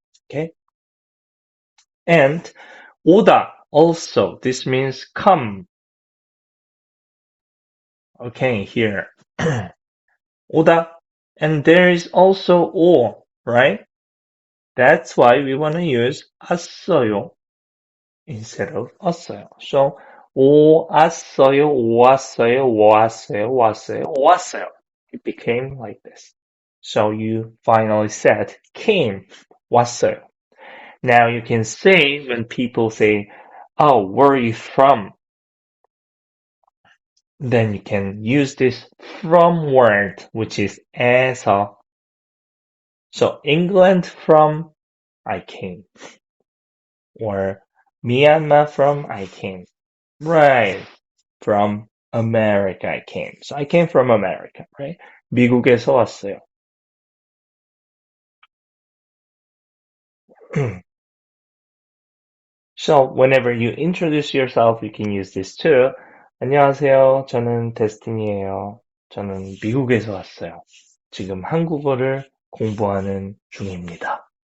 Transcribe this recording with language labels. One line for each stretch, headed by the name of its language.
English: Okay? And 오다 also, this means come. Okay, here. 오다. And there is also 오, right? That's why we want to use 왔어요 instead of 왔어요.
Korean: So 오 왔어요, 오 왔어요, 오 왔어요, 왔어요, 오 왔어요.
English: It became like this. So you finally said came, 왔어요. Now you can say when people say, "Oh, where are you from?" Then you can use this from word, which is 에서. So England from I came, or Myanmar from I came. Right. From America I came. So I came from America, right?
Korean: 미국에서 왔어요.
English: So whenever you introduce yourself, you can use this too.
Korean: 안녕하세요. 저는 데스티니예요. 저는 미국에서 왔어요. 지금 한국어를 공부하는 중입니다.